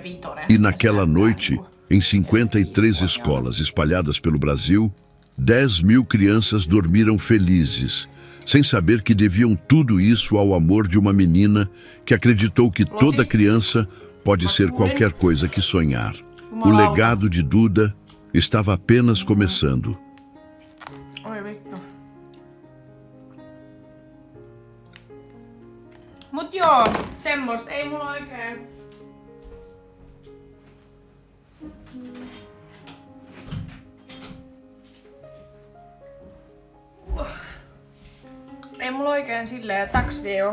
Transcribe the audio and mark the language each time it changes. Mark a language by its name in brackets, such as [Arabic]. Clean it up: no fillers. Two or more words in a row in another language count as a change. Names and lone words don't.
[Portuguese] E naquela noite, em 53 escolas espalhadas pelo Brasil, 10.000 crianças dormiram felizes, sem saber que deviam tudo isso ao amor de uma menina que acreditou que toda criança pode ser qualquer coisa que sonhar. O legado de Duda estava apenas começando. [Finnish] Oi vittu. Mut joo, semmoista ei mulla oikein. Ei mulla oikein silleen täks viikko.